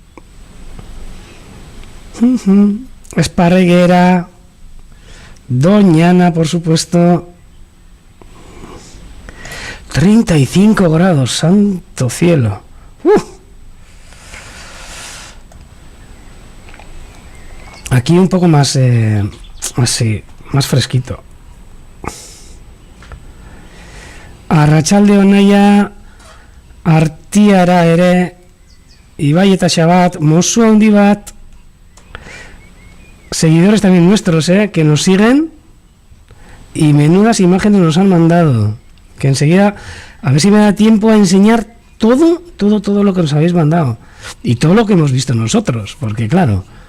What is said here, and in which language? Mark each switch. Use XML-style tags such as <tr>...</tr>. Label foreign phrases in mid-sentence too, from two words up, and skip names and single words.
<es>Esparreguera, Doñana, por supuesto. 35 grados, santo cielo. Aquí un poco más así, más fresquito.</es> <eu>Arratsaldeon naia, Artiara ere, Ibai eta Xabat, Mosu handi bat.</eu> <es>Seguidores también nuestros, que nos siguen. Y menudas imágenes nos han mandado. Que enseguida, a ver si me da tiempo a enseñar todo lo que nos habéis mandado. Y todo lo que hemos visto nosotros, porque claro.</es>